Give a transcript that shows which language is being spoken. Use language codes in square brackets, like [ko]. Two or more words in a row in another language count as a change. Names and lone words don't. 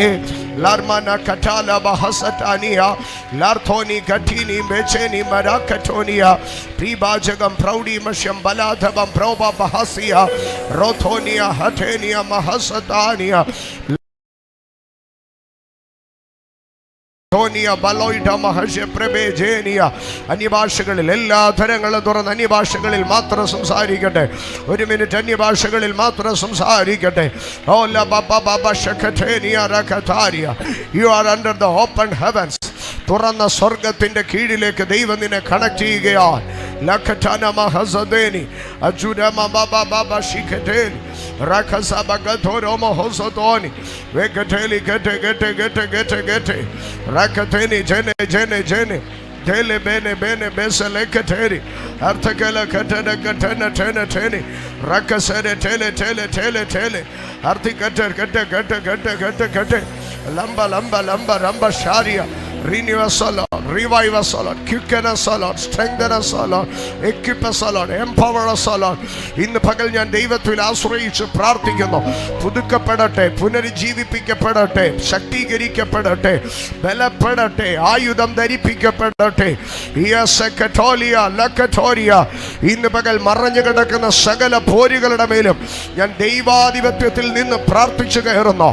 [ml] ലാർമാന കറ്റാല ബഹസറ്റാനിയ ലാർഥോനി ഘട്ടീനി ബേച്ചേനി മരാക്കറ്റോനിയ പ്രീഭാജകം പ്രൗഢിമശ്യം ബലാധവം പ്രോഭ ബഹസിയ റോഥോനിയ ഹഠേനിയ മഹസതാനിയ അന്യഭാഷകളിൽ എല്ലാ തരങ്ങളും തുറന്ന് അന്യഭാഷകളിൽ മാത്രം സംസാരിക്കട്ടെ. ഒരു മിനിറ്റ് അന്യഭാഷകളിൽ മാത്രം സംസാരിക്കട്ടെ. [en] you are under the open heavens. [ml] തുറന്ന സ്വർഗത്തിന്റെ കീഴിലേക്ക് ദൈവം നിന്നെ കണക്ട് ചെയ്യുകയാണ്. Rakateni jene tele bene besele kateri artakala katana tene rakasere tele artikater lamba sharia. [en] Renew us, O Lord, revive us, O Lord, quicken us, O Lord, strengthen us, O Lord, equip us, O Lord, empower us, O Lord. [ml] ഇന്ന് പകൽ ഞാൻ ദൈവത്തിൽ ആശ്രയിച്ച് പ്രാർത്ഥിക്കുന്നു. പുതുക്കപ്പെടട്ടെ, പുനരുജ്ജീവിപ്പിക്കപ്പെടട്ടെ, ശക്തീകരിക്കപ്പെടട്ടെ, ബലപ്പെടട്ടെ, ആയുധം ധരിപ്പിക്കപ്പെടട്ടെ. ഇന്ന് പകൽ മറഞ്ഞു കിടക്കുന്ന സകല പോരുകളുടെ മേലും ഞാൻ ദൈവാധിപത്യത്തിൽ നിന്ന് പ്രാർത്ഥിച്ചു കയറുന്നു.